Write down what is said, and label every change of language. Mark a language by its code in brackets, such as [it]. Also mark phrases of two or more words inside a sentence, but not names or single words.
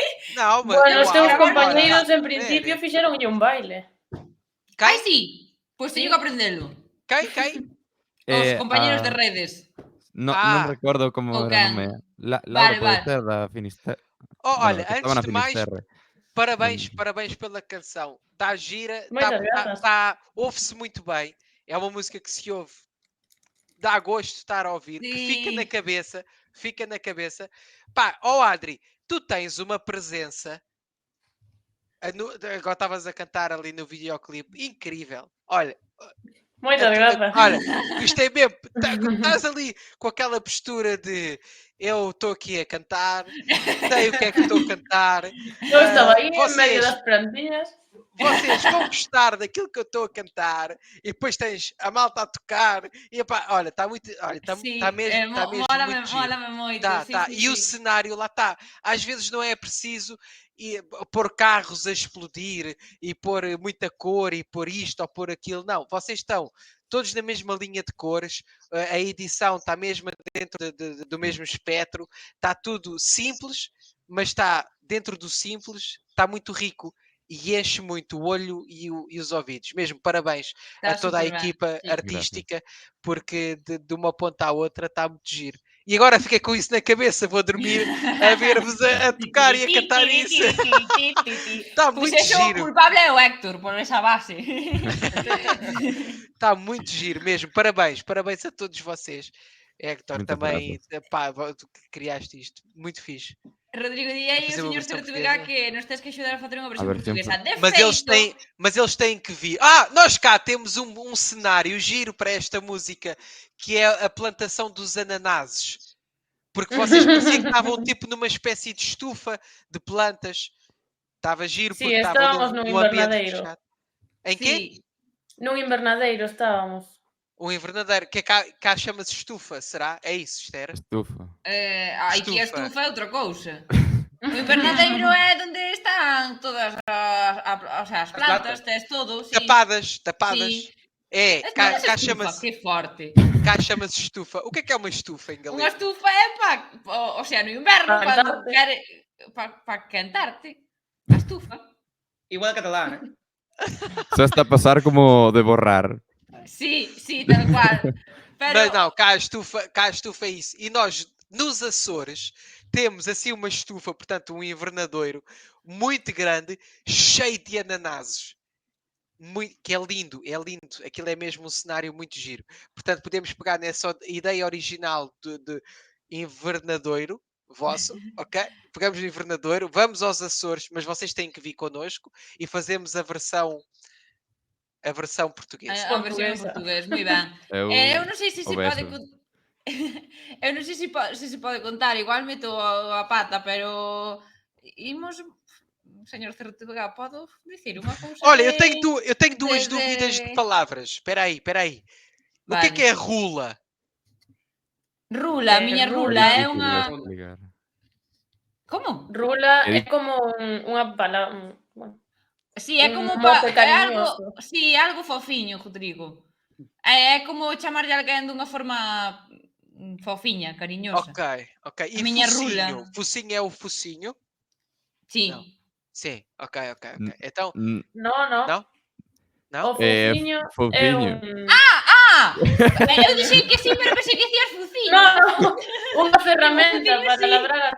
[pt] Não, mas [gl] Bueno, os uau, teus [pt] agora, [gl] compañeiros en [pt] espere. [gl] principio fixeronlle un baile. ai sí, pois teño que aprendelo. [pt] Quem? [gl] Os compañeros de ah, redes. [es] no Ah. recuerdo como [gl] O era o can. nome. Laura Vale, pode vale. ser da Finisterre. Oh, [pt] Bueno, olha, [gl] que estaba antes na de [pt] mais, [gl] Finisterre. [pt] parabéns, Hum. parabéns pela canção. Está gira, [gl] Moitas grazas. [pt] ouve-se muito bem. É uma música que se ouve, dá gosto de estar a ouvir, que fica na cabeça. Pá, Adri, tu tens uma presença. Agora estavas a cantar ali no videoclipe, incrível. Olha, [gl] Moitas grazas. [pt] olha, gostei mesmo. Estás ali com aquela postura de eu estou aqui a cantar, sei o que é que estou a cantar. [gl] Eu estaba aí en medio [pt] vocês- [gl] das plantiñas. [pt] Vocês vão gostar daquilo que eu estou a cantar e depois tens a malta a tocar e epá, olha, está muito, olha, está [gl] Sí, [pt] mesmo muito giro. [gl] mólame moito. [pt] Tá, [gl] sí, [pt] tá. [gl] sí, [pt] E o [gl] sí. [pt] cenário lá está. Às vezes não é preciso pôr carros a explodir e pôr muita cor e pôr isto ou pôr aquilo. Não, vocês estão todos na mesma linha de cores. A edição está mesmo dentro do mesmo espectro. Está tudo simples, mas está dentro do simples, está muito rico. E enche muito o olho e os ouvidos. Mesmo, parabéns [gl] Tá [pt] a toda a [gl] superben, [pt] equipa [gl] sí. [pt] artística, porque de uma ponta à outra está muito giro. E agora fiquei com isso na cabeça, vou dormir a ver-vos a tocar e a cantar isso. Está [gl] Pois [pt] muito [gl] eso, o [pt] giro, [gl] culpable é o Héctor, por esa base. [pt] está muito giro mesmo. Parabéns, parabéns a todos vocês. Héctor, Muitas também, pá, tu que criaste isto, muito fixe. [gl] Rodrigo, di [pt] A [gl] aí o [pt] fazer uma [gl] señor [pt] versão [gl] Tortuga [pt] portuguesa. [gl] que nos tens que axudar a facer unha versión versión portuguesa. De [pt] Mas eles têm que vir. Nós cá temos um cenário giro para esta música, que é a plantação dos ananases. Porque vocês pareciam que estavam tipo numa espécie de estufa de plantas. Estava giro [gl] Sí, [pt] porque estavam [gl] estábamos num [pt] num ambiente [gl] invernadeiro. [pt] fechado. Em quê? [gl] Sí. Nun invernadeiro estábamos. [pt] Um invernadeiro. Que cá chama-se estufa, será? É isso, Esther? Estufa. [gl] Aquí a [pt] Estufa. [gl] estufa é outra cousa. O invernadeiro é onde están todas as plantas, tes todo, sí. [pt] Tapadas. [gl] Sí. [pt] É, [gl] Es [pt] cá estufa, chama-se [gl] que forte. [pt] estufa. O que é uma estufa em [gl] Unha [pt] galego? [gl] estufa é [es] o sea, [gl] no inverno, Pa cando quentarte. quere pa quentarte. A estufa. [es] Igual catalán, ¿eh? [gl] Só está a pasar como de borrar. [es] Sí, tal cual. [gl] Pero [pt] Não, cá a estufa é isso. E nós, nos Açores, temos assim uma estufa, portanto um invernadouro muito grande, cheio de ananases. Que é lindo. Aquilo é mesmo um cenário muito giro. Portanto, podemos pegar nessa ideia original de invernadouro vosso, ok? Pegamos no invernadouro, vamos aos Açores, mas vocês têm que vir connosco e fazemos a versão portuguesa. [gl] a versión en [pt] Portuguesa. [gl] portugués, moi ben. Eu non sei se se pode eu non sei se pode contar, igual [es] meto a pata, [gl] pero imos señor Tortuga, podo dicir unha cousa? [pt] Olha, de- eu tenho duas de- dúvidas de palavras. Espera aí. O [gl] Vale. [pt] que é rula? [gl] Rula, a miña rula é [pt] Difícil de [gl] unha... [pt] explicar. Como? [gl] Rula É é como unha palabra... Bueno, Sí, é como Un mote é algo, cariñoso. sí, algo fofiño, Rodrigo. É como chamarlle a alguén dunha forma fofiña, cariñosa. [pt] Ok. E [gl] A miña [pt] focinho? [gl] rula. [pt] Focinho é o focinho? [gl] Sí. [pt] Não. Sim, ok. N- Então, N- [gl] no. [pt] Não? [gl] O fofiño é fofiño. un... Eu dixei que sí, pero pensei que dicías fuciño. No, unha ferramenta Fofiño, para sí. labrar a